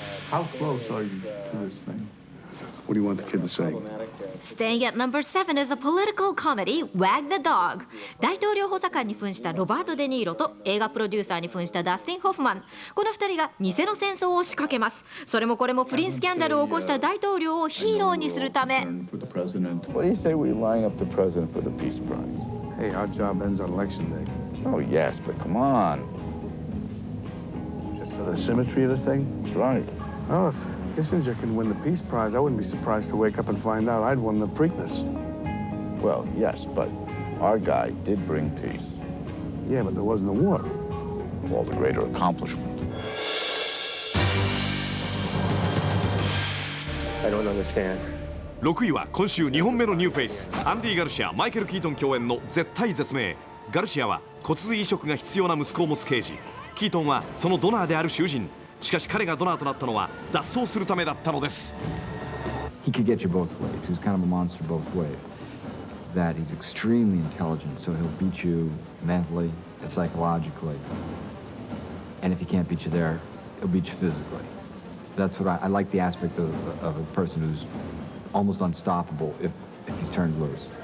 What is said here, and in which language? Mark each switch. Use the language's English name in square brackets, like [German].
[English] How close are you to this thing? What do you want the kid to say? Staying at number 7 is a political comedy, Wag the Dog. [Japanese] 大統領補佐官に扮したロバート・デ・ニーロと映画プロデューサーに扮したダスティン・ホフマン。この2人が偽の戦争を仕掛けます。それもこれも不倫スキャンダルを起こした大統領をヒーローにするため。 [English] What do you say we line up the president for the Peace Prize? Hey, our job ends on election day. Oh, yes, but come on. Just for the symmetry of the thing? That's right. Oh, if Kissinger can win the Peace Prize, I wouldn't be surprised to wake up and find out I'd won the Preakness. Well, yes, but our guy did bring peace. Yeah, but there wasn't a war. All the greater accomplishment. I don't understand. [Japanese] 6位は今週2本目のニューフェイス、アンディ・ガルシア、マイケル・キートン共演の絶対絶命。ガルシアは骨髄移植が必要な息子を持つ刑事、キートンはそのドナーである囚人。しかし彼がドナーとなったのは脱走するためだったのです。 [English] He could get you both ways. He was kind of a monster both ways. That he's extremely intelligent, so he'll beat you mentally and psychologically. And if he can't beat you there, he'll beat you physically. That's what I like the aspect of a person who's almost unstoppable if he's turned loose.